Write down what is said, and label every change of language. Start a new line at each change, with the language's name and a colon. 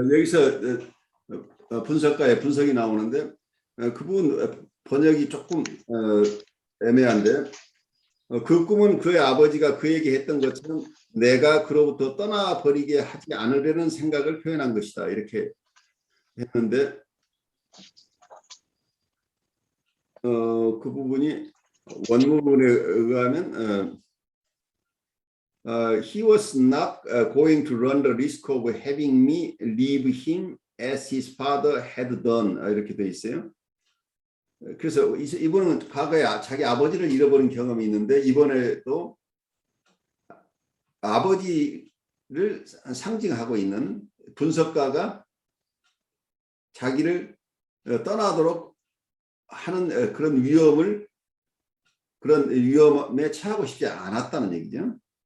Korean: 여기서 분석가의 분석이 나오는데 그 부분 번역이 조금 애매한데 그 꿈은 그의 아버지가 그에게 했던 것처럼 내가 그로부터 떠나버리게 하지 않으려는 생각을 표현한 것이다. 이렇게 했는데 그 부분이 원문에 의하면
English: he was not going to run the risk of having me leave him as his father had done.
Korean: 이렇게 돼 있어요. 그래서 이분은 과거에 자기 아버지를 잃어버린 경험이 있는데 이번에도 아버지를 상징하고 있는 분석가가 자기를 떠나도록 하는 그런 위험에 처하고 싶지 않았다는 얘기죠.